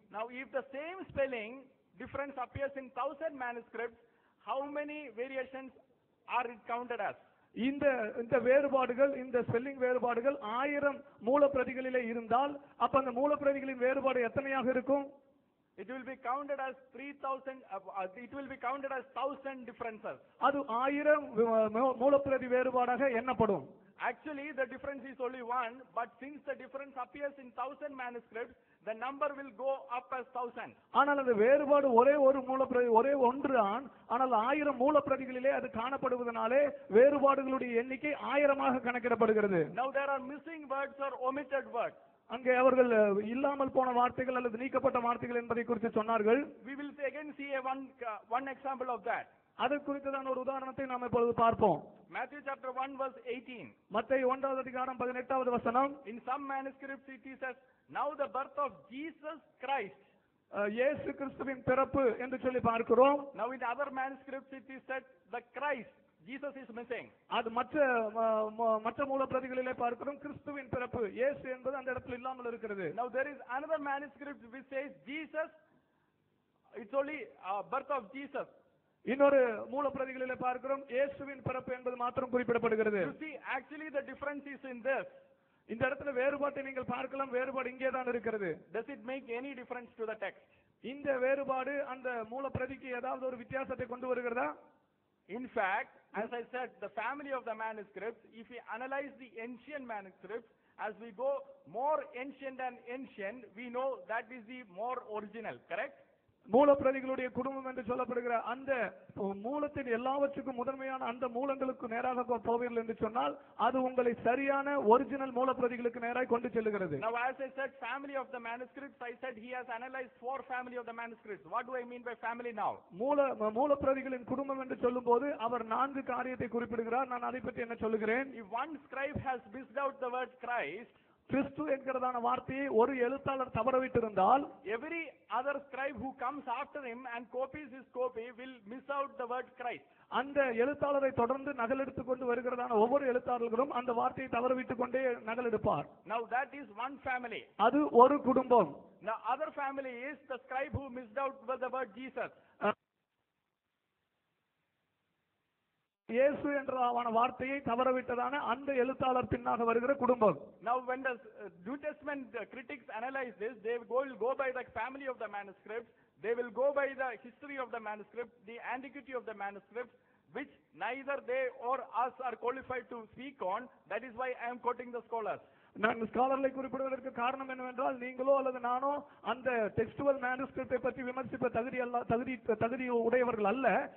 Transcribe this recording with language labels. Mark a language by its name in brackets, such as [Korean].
[English] Now if the same spelling difference appears in 1000 manuscripts, how many variations are it counted as? [Tamil] இந்த வேறுபாடுகள் இந்த spelling வேறுபாடுகள் 1000 மூல பிரதிகளிலே இருந்தால் அப்ப அந்த மூல பிரதிகளின் வேறுபாடு எத்தனையாக இருக்கும்? [English] It will be counted as 3000 it will be counted as 1000 differences. [Tamil] அது 1000 மூல பிரதி வேறுபாடாக எண்ணப்படும். [English] Actually the difference is only one, but since the difference appears in 1000 manuscripts, the number will go up as 1000. [Tamil] ஆனால் அந்த வேறுபாடு ஒரே ஒரு மூலப்பிரதி ஒரே ஒன்று ஆனால் 1000 மூலப்பிரதிகளிலே அது காணப்படுவதனாலே வேறுபாடுகளுடைய எண்ணிக்கை 1000ஆக கணக்கிடப்படுகிறது. [English] Now there are missing words or omitted words. [Tamil] அங்கே அவர்கள் இல்லாமல் போன வார்த்தைகள் அல்லது நீக்கப்பட்ட வார்த்தைகள் என்பதை குறித்து சொன்னார்கள். [English] We will again see one example of that. [Tamil] அது குறித்ததான ஒரு உதாரணத்தை நாம் இப்பொழுது பார்ப்போம். [English] Matthew chapter 1 verse 18. [Tamil] மத்தேயு 1வது அதிகாரம் 18வது வசனம். [English] In some manuscripts it says now the birth of Jesus Christ. [Tamil] இயேசு கிறிஸ்துவின் பிறப்பு என்று சொல்லி பார்க்கிறோம். [English] Now in other manuscripts it is said the Christ. Jesus is missing. [Tamil] அது மற்ற மூல பிரதிகளிலே பார்க்கிறோம் கிறிஸ்துவின் பிறப்பு இயேசு என்பது அந்த இடத்துல இல்லாமல் இருக்கிறது. [English] Now there is another manuscript which says Jesus, it's only birth of Jesus. [Tamil] இன்னொரு மூல பிரதிகளிலே பார்க்கிறோம் இயேசுவின் பிறப்பு என்பது மாத்திரம் குறிப்பிடப்படுகிறது. [English] You see actually the difference is in this. [Tamil] இந்த இடத்துல வேறுபாட்டை நீங்கள் பார்க்கலாம். வேறுபாடு இங்கே தான் இருக்கிறது. [English] Does it make any difference to the text? [Tamil] இந்த வேறுபாடு அந்த மூல பிரதிக்கு ஏதாவது ஒரு வித்தியாசத்தை கொண்டு வருகிறதா? [English] In fact, as I said, the family of the manuscripts, if we analyze the ancient manuscripts, as we go more ancient and ancient, we know that is the more original, correct? [Tamil] மூல பிரதிகளுடைய குடும்பம் என்று சொல்லப்படுகிற அந்த மூலத்தின் எல்லாவற்றுக்கும் முதன்மையான அந்த மூலங்களுக்கு நேராக போவீர்கள் என்று சொன்னால் அது உங்களை சரியான ஒரிஜினல் மூல பிரதிகளுக்கு நேராக கொண்டு செல்கிறது. [English] Now as I said family of the manuscripts, I said he has analyzed 4 family of the manuscripts. What do I mean by family now? [Tamil] மூல பிரதிகளின் குடும்பம் என்று சொல்லும்போது அவர் 4 காரியத்தை குறிப்பிடுகிறார். நான் அதை பற்றி என்ன சொல்லுகிறேன்? [English] If one scribe has missed out the word Christ, [Tamil] கிறிஸ்து என்கிறதான வார்த்தையை ஒரு எழுத்தாளர் தவறவிட்டிருந்தால் [English] every other scribe who comes after him and copies his copy will miss out the word Christ. [Tamil] அந்த எழுத்தாளரை தொடர்ந்து நகலெடுத்துக் கொண்டு வருகிறதான ஒவ்வொரு எழுத்தாளர்களும் அந்த வார்த்தையை தவறவிட்டுக் கொண்டே நகலெடுப்பார். [English] Now that is one family. [Tamil] அது ஒரு குடும்பம். [English] Now other family is the scribe who missed out the word Jesus. [Tamil] இயேசு என்ற வார்த்தையை தவறவிட்டதான அந்த எழுத்தாளர் பின்னாக வருகிற குடும்பம். [English] Now when the New Testament critics analyze this, they will go by the family of the manuscripts, they will go by the history of the manuscript, the antiquity of the manuscripts, which neither they or us are qualified to speak on. That is why I am quoting the scholars. [Tamil] நான் ஸ்காலர்களை குறிப்பிடுவதற்கு காரணம் என்னவென்றால் நீங்களோ அல்லது நானோ அந்த textual மேனுஸ்கிரிப்டை பற்றி விமர்சிப்ப தகுதி உடையவர்கள் அல்ல.